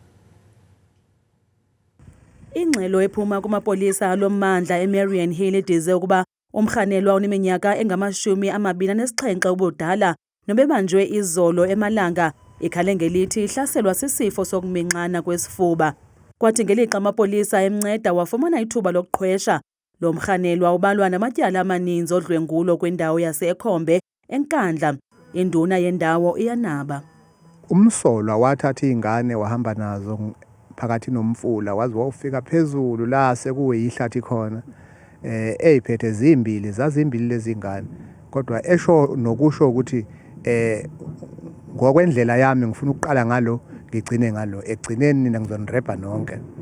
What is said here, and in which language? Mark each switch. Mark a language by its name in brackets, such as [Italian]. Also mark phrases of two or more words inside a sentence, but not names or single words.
[Xhosa] Ingxelo ephuma kumapolisa alommandla eMarian Hill idize ukuba umrhanelwa oneminyaka engama-27 ubudala nobebanjwe izolo eMalanga ikhale ngelithi ihlaselwa sisifo sokuminxana kwesifuba. Kwathi ngelixa amapolisa emnceda wafumana ithuba lokuqhwesha. Lo mrhanelwa ubalwa namatyala amaninzi odlwengulo kwindawo yase-Ekhombe enkandla. [Zulu] Induna yendawo iyanaba. Umsolwa wathatha ingane wahamba nazo phakathi nomfula waze wawufika phezulu la sekuyihlathi khona. Eyiphethe zazimbili lezi ngane kodwa esho nokusho ukuthi ngokwendlela yami ngifuna ukuqala ngalo ngigcine ngalo egcineni mina ngizonireba nonke.